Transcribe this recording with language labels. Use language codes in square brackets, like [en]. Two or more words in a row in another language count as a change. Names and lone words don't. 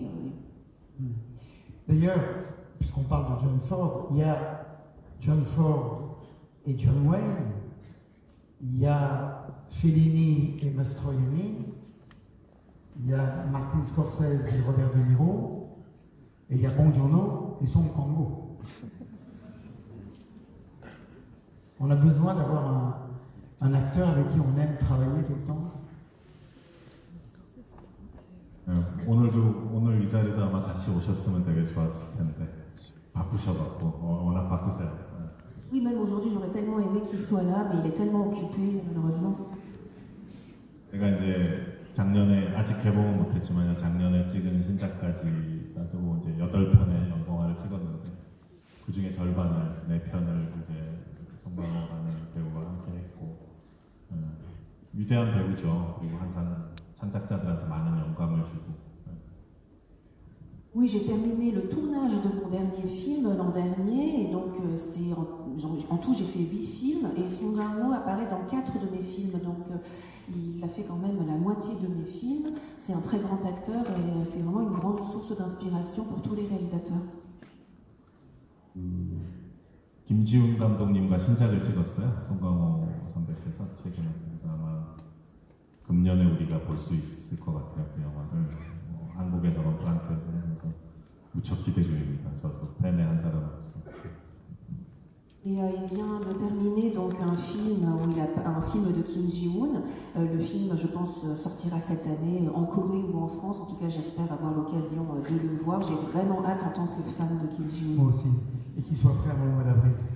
[fr] D'ailleurs, puisqu'on parle de John Ford, il y a John Ford et John Wayne, il y a Fellini et Mastroianni, il y a Martin Scorsese et Robert De Niro, et il y a Bong Joon-ho et Song Kang-ho. On a besoin d'avoir un acteur avec qui on aime travailler tout le temps. [ko] 오늘 이 자리도 아마 같이 오셨으면 되게 좋았을 텐데 바쁘셔갖고 워낙 바쁘세요. [fr] Oui, même aujourd'hui, j'aurais tellement aimé qu'il soit là, mais il est tellement occupé, malheureusement. [ko] 제가 이제 작년에 아직 개봉은 못했지만 작년에 찍은 신작까지 따지고 이제 8편의 영화를 찍었는데 그 중에 절반을 4편을 이제 송강호라는 배우와 함께 했고 위대한 배우죠. 그리고 항상 창작자들한테 많은 영감을 주고. [fr] Oui, j'ai terminé le tournage de mon dernier film l'an dernier, et donc en tout, j'ai fait 8 films et Song Kang-ho apparaît dans 4 de mes films. Donc, il a fait quand même la moitié de mes films. C'est un très grand acteur et c'est vraiment une grande source d'inspiration pour tous les réalisateurs. [ko] 김지훈 감독님과 신작을 찍었어요. 송강호 선배께서 최근에. 아마 금년에 우리가 볼 수 있을 것 같아요. 그 영화를. 한국에서는 프랑스에서는. 그래서 무척 기대 중입니다. 저도 팬의 한 사람으로서. [fr] Et il vient de terminer donc un film de Kim Ji-woon. Le film, je pense, sortira cette année en Corée ou en France. En tout cas, j'espère avoir l'occasion de le voir. J'ai vraiment hâte en tant que fan de Kim Ji-woon. Moi aussi. Et qu'il soit prêt avant le mois d'avril.